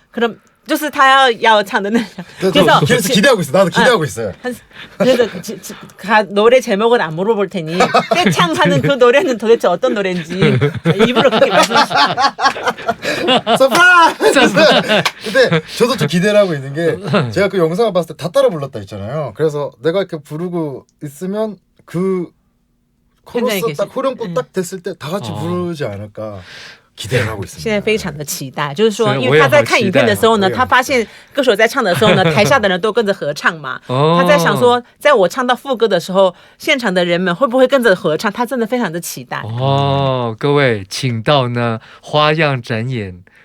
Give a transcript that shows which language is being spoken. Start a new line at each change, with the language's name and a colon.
Chinese: 그럼 就是他要唱的那首。
Korean: 그래서 기대하고 있어. 나도 기대하고 있어요. 그래서 노래 제목을 안 물어볼 테니 떼창하는 그 노래는 도대체 어떤 노래인지 입으로 그렇게 말씀하시죠. 서프라이즈! 근데 저도 좀 기대를 하고 있는 게 제가 그 영상을 봤을 때 다 따라 불렀다 했잖아요. 그래서 내가 이렇게 부르고 있으면 그 코러스 딱 후렴구 딱 됐을 때 다 같이 부르지 않을까 기대를 하고 있습니다.
Chinese: 现在非常的期待，就是说，因为他在看影片的时候呢，他发现歌手在唱的时候呢，台下的人都跟着合唱嘛。他在想说，在我唱到副歌的时候，现场的人们会不会跟着合唱？他真的非常的期待。哦，各位，请到呢花样展演。